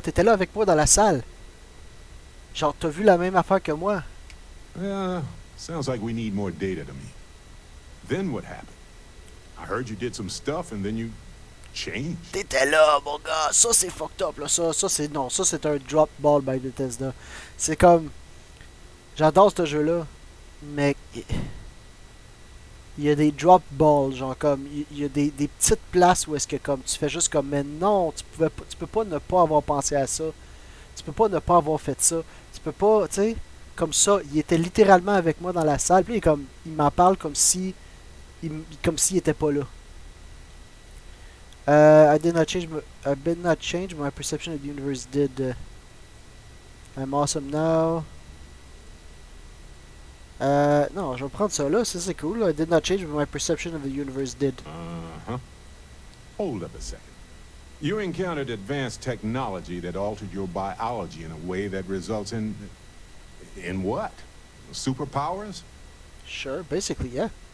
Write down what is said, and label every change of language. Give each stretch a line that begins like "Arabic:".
French: T'étais là avec moi dans la salle. Genre, t'as vu la même affaire que moi.
English: Sounds like we need more data to me. Then what happened? I heard you did some stuff and then you changed.
French: T'étais là, mon gars. Ça, c'est fucked up, là. Ça c'est... Non, ça, c'est un
English: drop ball by Bethesda.
French: C'est comme... J'adore ce jeu-là. Mais... Il y a des drop balls, genre comme... Il y a des petites places où est-ce que comme tu fais juste comme... Mais non, tu peux pas ne pas avoir pensé à ça. Tu peux pas ne pas avoir fait ça. Tu peux pas, tu sais... Comme ça, il était littéralement avec moi dans la salle. Puis il m'en parle comme si... Comme s'il était pas là.
English: I did not change my perception of the universe did. I'm awesome now.
French: Non, je vais prendre ça là, ça c'est cool.
English: Là. I did not change my perception of the universe did. Uh-huh. Hold up a second. You encountered advanced technology that altered your biology in a way that results in... In what? Superpowers? Sure, basically, yeah.